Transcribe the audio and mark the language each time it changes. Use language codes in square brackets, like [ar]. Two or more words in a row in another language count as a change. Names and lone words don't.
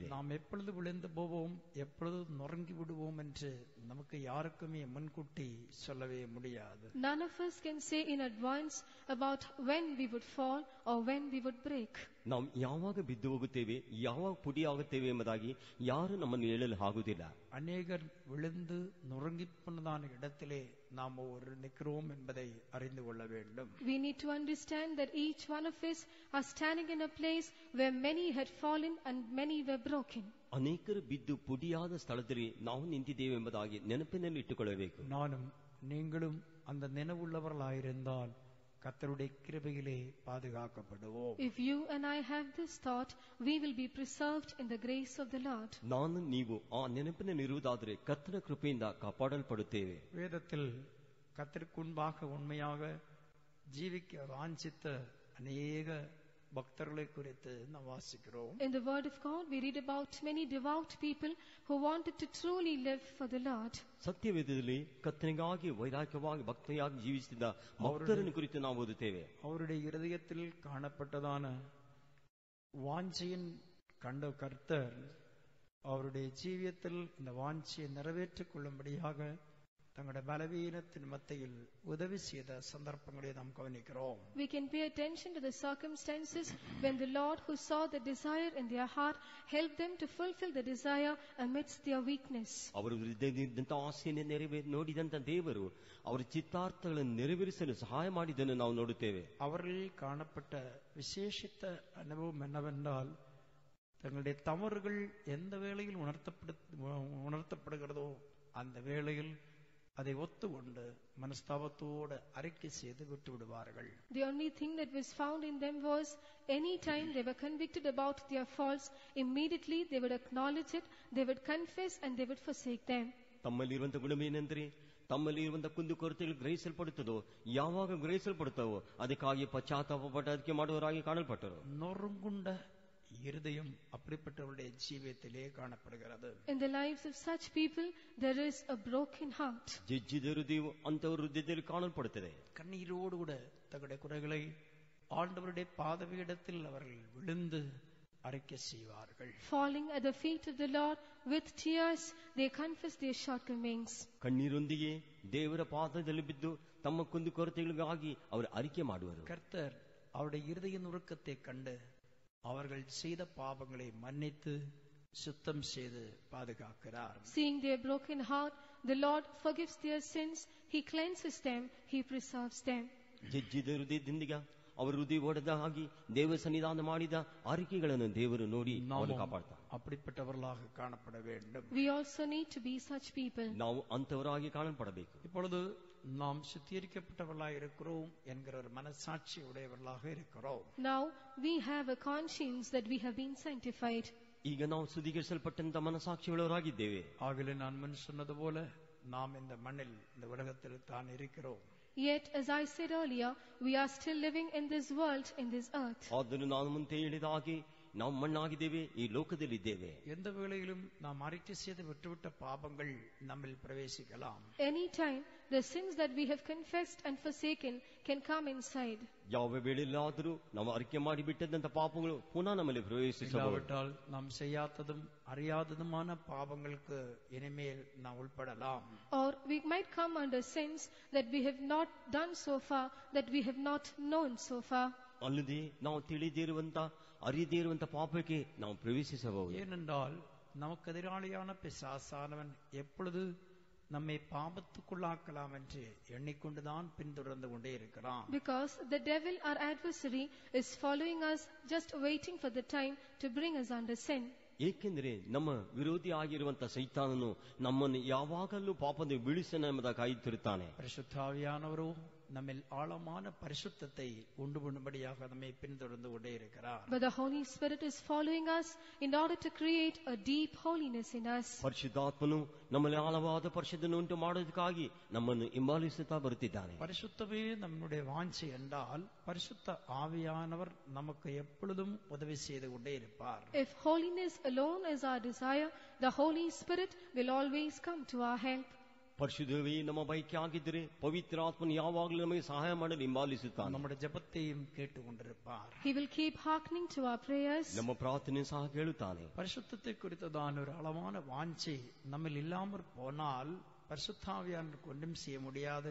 [ta] நாம் எப்பொழுது விழுந்து போவோம், எப்பொழுது நொறுங்கி விடுவோம் என்று நமக்கு யாருக்குமே முன்கூட்டி சொல்லவே முடியாது. [en] None of us can say in advance about when we would fall or when we would break. [kn] ನಾವು ಯಾವಾಗ ಬಿದ್ದು ಹೋಗುತ್ತೇವೆ, ಯಾವಾಗ ಪುಡಿಯಾಗುತ್ತೇವೆ ಎಂಬುದಾಗಿ ಯಾರು ನಮ್ಮನ್ನು ಹೇಳಲು ಆಗುವುದಿಲ್ಲ. [ta] அநேகர் விழுந்து நொறுங்கி போனதான இடத்திலே நாம் ஒரு நிற்கிறோம் என்பதை அறிந்து கொள்ள வேண்டும். [en] We need to understand that each one of us are standing in a place where many had fallen and many were broken. [kn] ಅನೇಕರು ಬಿದ್ದು ಪುಡಿಯಾದ ಸ್ಥಳದಲ್ಲಿ ನಾವು ನಿಂತಿದ್ದೇವೆ ಎಂಬುದಾಗಿ ನೆನಪಿನಲ್ಲಿ ಇಟ್ಟುಕೊಳ್ಳಬೇಕು. [ta] நானும் நீங்களும் அந்த நினைவுள்ளவர்களாயிருந்தால் கர்த்தருடைய கிருபையிலே பாதுகாக்கப்படுவோம். [en] If you and I have this thought, we will be preserved in the grace of the Lord. [kn] ನಾನು ನೀವು ಆ ನೆನಪಿನಲ್ಲಿರುವುದಾದರೆ ಕರ್ತನ ಕೃಪೆಯಿಂದ ಕಾಪಾಡಲ್ಪಡುತ್ತೇವೆ. [ta] வேதத்தில் கர்த்தருக்கு முன்பாக உண்மையாக ஜீவிக்க வாஞ்சித்த அநேக பக்தர்களை குறித்து நாம் வாசிக்கிறோம். [en] In the word of God we read about many devout people who wanted to truly live for the Lord. [kn] ಸತ್ಯವೇದದಲ್ಲಿ ಕರ್ತನಿಗಾಗಿ ವೈರಾಗ್ಯವಾಗಿ ಭಕ್ತಿಯಾಗಿ ಜೀವಿಸಿದ ಭಕ್ತರನ್ನು ಕುರಿತು ನಾವು ಓದುತ್ತೇವೆ. [ta] அவருடைய இருதயத்தில் காணப்பட்டதான வாஞ்சையின் கண்ட கர்த்தர் அவருடைய ஜீவியத்தில் இந்த வாஞ்சையை நிறைவேற்றிக் கொள்ளும்படியாக தங்களுடைய பலவீனத்தின் மத்தியில் உதவி செய்த சந்தர்ப்பங்களை நாம் கவனிக்கிறோம். [en] We can pay attention to the circumstances when the Lord who saw the desire in their heart helped them to fulfill the desire amidst their weakness. [kn] ಅವರು ಹೃದಯದಿಂದ ಆಸೆಯನ್ನು ನೋಡಿದಂತ ದೇವರು ಅವರ ಚಿತ್ತಾರ್ಥಗಳನ್ನು ನೆರವೇರಿಸಲು ಸಹಾಯ ಮಾಡಿದ್ದನ್ನು ನಾವು ನೋಡುತ್ತೇವೆ. [ta] அவர்களில் காணப்பட்ட விசேஷித்த அனுபவம் என்னவென்றால் தங்களுடைய தவறுகள் எந்த வேளையில் உணர்த்தப்படுகிறதோ அந்த வேளையில் அதை ஒத்துக்கொண்டு மனஸ்தாபத்தோடு அறிக்கை செய்து விட்டு விடுவார்கள். [en] The only thing that was found in them was, any time they were convicted about their faults, immediately they would acknowledge it, they would confess, and they would forsake them. [kn] ತಮ್ಮಲ್ಲಿರುವಂತ ಗುಣವೇನೆಂದರೆ, ತಮ್ಮಲ್ಲಿ ಇರುವಂತಹ ಕುಂದುಕೊರತೆಗಳು ಗ್ರಹಿಸಲ್ಪಡುತ್ತದೋ, ಯಾವಾಗ ಗ್ರಹಿಸಲ್ಪಡುತ್ತವೋ ಅದಕ್ಕಾಗಿ ಪಶ್ಚಾತ್ತಾಪಪಟ್ಟು ಅದಕ್ಕೆ ಮಾಡುವವರಾಗಿ ಕಾಣಲ್ಪಟ್ಟರು. [ta] நொறுங்குண்ட இருதயம் அப்படிப்பட்டவருடைய ஜீவியத்திலே காணப்படுகிறது. [en] In the lives of such people there is a broken heart. [kn] ಜಜ್ಜಿದ ಹೃದಯವು ಅಂತವರ ಹೃದಯದಲ್ಲಿ ಕಾಣಲ್ಪಡುತ್ತದೆ. [ta] கண்ணீரோடு கூட தங்களுடைய குறைகளை ஆண்டவருடைய பாதபீடத்தில் அவர்கள் விழுந்து அறிக்கை செய்வார்கள். [en] Falling at the feet of the Lord with tears, they confess their shortcomings. [kn] ಕಣ್ಣೀರೊಂದಿಗೆ ದೇವರ ಪಾದದಲ್ಲಿ ಬಿದ್ದು ತಮ್ಮ ಕುಂದುಕೊರತೆಗಳಿಗಾಗಿ ಅವರು ಅರಿಕೆ ಮಾಡುವರು. [ta] கர்த்தர் அவருடைய இருதய நுறுக்கத்தை கண்டு அவர்கள் செய்த பாவங்களை மன்னித்து சுத்தம் செய்து பாதுகாக்கிறார். [en] Seeing their broken heart, the Lord forgives their sins, He cleanses them, He preserves them. [kn] ಜಜ್ಜಿದ ಹೃದಯದಿಂದ ಅವರು ಹೃದಯ ಒಡೆದ ಹಾಗೆ ದೇವ ಸನ್ನಿಧಾನ ಮಾಡಿದ ಅರಿಕೆಗಳನ್ನು ದೇವರು ನೋಡಿ ಅವರು ಕಾಪಾಡ್ತಾರೆ. [ta] அப்படிப்பட்டவர்களாக காணப்பட வேண்டும். [en] We also need to be such people. [kn] ನಾವು ಅಂತವರಾಗಿ ಕಾಣಲ್ಪಡಬೇಕು. [ta] இப்பொழுது நாம் சுத்திகரிக்கப்பட்டவர்களாக இருக்கிறோம் என்கிற ஒரு மனசாட்சி உடையவர்களாக இருக்கிறோம். [en] Now we have a conscience that we have been sanctified. [kn] ಈಗ ನಾವು ಶುದ್ಧೀಕರಿಸಲ್ಪಟ್ಟಂತ ಮನಸಾಕ್ಷಿಗಳವರಾಗಿದ್ದೇವೆ. [ta] ஆகவே நான் முன் சொன்னது போல நாம் இந்த மண்ணில் இந்த உலகத்தில் தான் இருக்கிறோம். [en] Yet, as I said earlier, we are still living in this world, in this earth. [kn] ಅದನ್ನು ನಾನು ಮುಂದೆ ಹೇಳಿದ ಹಾಗೆ ನಾವು ಮಣ್ಣಾಗಿದ್ದೇವೆ, ಈ ಲೋಕದಲ್ಲಿದ್ದೇವೆ. [ta] எந்த வேளையிலும் நாம் அறிக்கை செய்து விட்டுவிட்ட பாவங்கள் நம்மில் பிரவேசிக்கலாம். [en] Anytime the sins that we have confessed and forsaken can come inside. [kn] ಯಾವ ವೇಳೆಯಲ್ಲಾದರೂ ನಾವು ಅರಿಕೆ ಮಾಡಿ ಬಿಟ್ಟದಂತ ಪಾಪಗಳು ಪುನಃ ನಮ್ಮಲ್ಲಿ ಪ್ರವೇಶಿಸಬಹುದು. [ta] நாம் செய்யாததும் அறியாததுமான பாவங்களுக்கு இனிமேல் நாம் உட்படலாம். [en] Or we might come under sins that we have not done so far, that we have not known so far. [kn] ಅಲ್ಲದೆ ನಾವು ತಿಳಿದಿರುವಂತ ಅರಿಯದೇ ಇರುವಂತ ಪಾಪಕ್ಕೆ ನಾವು ಪ್ರವೇಶಿಸಬಹುದು. [ta] ஏனென்றால் நமக்கு எதிராளியான பிசாசானவன் எப்பொழுது நம்மை பாபத்துக்குள்ளாக்கலாம் என்று எண்ணிக்கொண்டுதான் பின்தொடர்ந்து கொண்டே இருக்கிறான். [en] Because the devil, our adversary, is following us, just waiting for the time to bring us under sin. [kn] ಏಕೆಂದರೆ ನಮ್ಮ ವಿರೋಧಿ ಆಗಿರುವಂತ ಸೈತಾನನು ನಮ್ಮನ್ನು ಯಾವಾಗಲೂ ಪಾಪದ ಬೀಳಿಸನ ಎಂಬುದಾಗಿ ಕಾಯುತ್ತಿರುತ್ತಾನೆ. [ta] ಪರಿಶುದ್ಧಾವಿಯಾನವರು நம்மில் ஆழமான பரிசுத்தத்தை உண்டு பண்ணும்படியாக நம்மை பின்தொடர்ந்து கொண்டே இருக்கிறார். [en] But the Holy Spirit is following us in order to create a deep holiness in us. [kn] ಪರಿಶುದ್ಧಾತ್ಮನು ನಮ್ಮಲ್ಲಿ ಆಳವಾದ ಪರಿಶುದ್ಧನ ಉಂಟು ಮಾಡೋದಕ್ಕಾಗಿ ನಮ್ಮನ್ನು ಹಿಂಬಾಲಿಸುತ್ತಾ ಬರುತ್ತಿದ್ದಾನೆ. [ta] பரிசுத்தமே நம்முடைய வாஞ்சை என்றால் பரிசுத்த ஆவியானவர் நமக்கு எப்பொழுதும் உதவி செய்து கொண்டே இருப்பார். [en] If holiness alone is our desire, the Holy Spirit will always come to our help. [kn] ಪರಿಶುದ್ಧವೇ ನಮ್ಮ ಬಯಕೆ ಆಗಿದ್ದರೆ ಪವಿತ್ರಾತ್ಮನು ಯಾವಾಗಲೂ ನಮಗೆ ಸಹಾಯ ಮಾಡಲು ಹಿಂಬಾಲಿಸುತ್ತಾನೆ. [ta] நம்முடைய ஜெபத்தையும் கேட்டுக்கொண்டிருப்பார். [en] He will keep hearkening to our prayers. [kn] ನಮ್ಮ ಪ್ರಾರ್ಥನೆ ಸಹ ಕೇಳುತ್ತಾನೆ. [ta] பரிசுத்தத்தை குறித்ததான ஒரு ஆழமான வாஞ்சை நம்மில் இல்லாமற் போனால் பரிசுத்தாவியானவருக்கு ஒன்றும் செய்ய முடியாது.